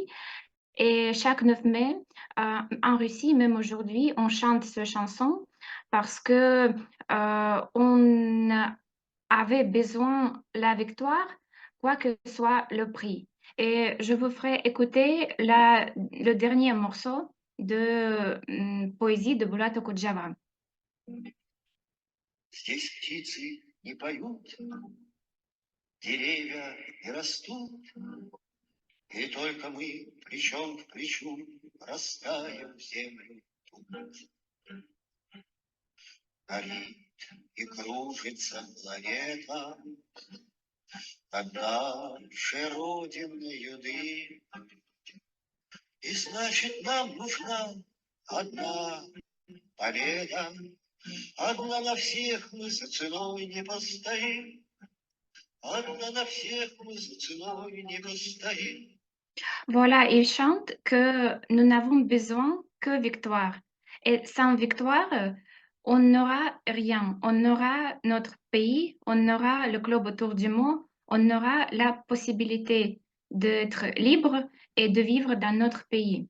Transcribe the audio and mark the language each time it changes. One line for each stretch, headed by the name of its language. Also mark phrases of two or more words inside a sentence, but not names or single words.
French: Et chaque 9 mai, en Russie, même aujourd'hui, on chante cette chanson parce que on avait besoin de la victoire, quoi que soit le prix. Et je vous ferai écouter le dernier morceau de poésie de Bulat Okudjava.
Russian: Здесь птицы не поют, деревья не растут, и только мы плечом к плечу растаем в землю тут. Горит и кружится планета над нашей родиной юды. И значит, нам нужна одна победа, одна на всех мы за ценой не постоим, одна на всех мы за ценой не постоим.
French: Voilà, il chante que nous n'avons besoin que victoire. Et sans victoire, on n'aura rien. On aura notre pays, on aura le globe autour du monde, on aura la possibilité d'être libre et de vivre dans notre pays.